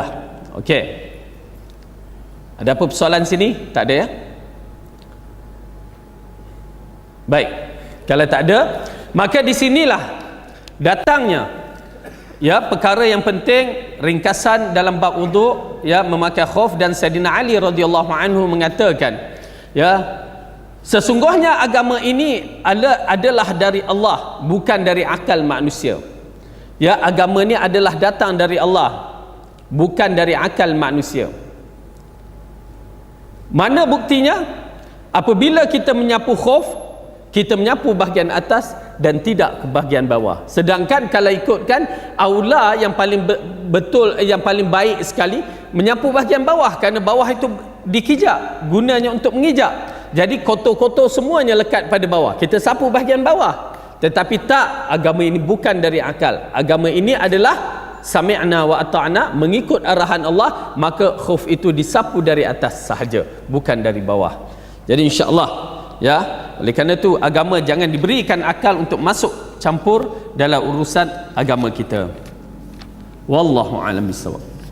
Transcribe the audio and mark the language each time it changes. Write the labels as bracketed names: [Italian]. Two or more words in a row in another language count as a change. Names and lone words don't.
[Malay] Okey, ada apa persoalan sini? Tak ada, ya? Baik, kalau tak ada, maka di sinilah datangnya, ya, perkara yang penting, ringkasan dalam bab wuduk, ya, memakai khuf. Dan Sayyidina Ali [Arabic] radhiyallahu anhu [Malay] mengatakan, ya, sesungguhnya agama ini adalah dari Allah, bukan dari akal manusia. Ya, agama ini adalah datang dari Allah, bukan dari akal manusia. Mana buktinya? Apabila kita menyapu khuf, kita menyapu bahagian atas dan tidak ke bahagian bawah. Sedangkan kalau ikutkan aula yang paling betul, yang paling baik sekali, menyapu bahagian bawah, kerana bawah itu dikijak, gunanya untuk mengijak. Jadi kotor-kotor semuanya lekat pada bawah, kita sapu bahagian bawah. Tetapi tak, agama ini bukan dari akal. Agama ini adalah [Arabic] sami'na wa ata'na, [Malay] mengikut arahan Allah, maka khuf itu disapu dari atas sahaja, bukan dari bawah. Jadi insya-Allah, ya, oleh kerana itu agama jangan diberikan akal untuk masuk campur dalam urusan agama kita. [Arabic] Wallahu a'lam bissawab.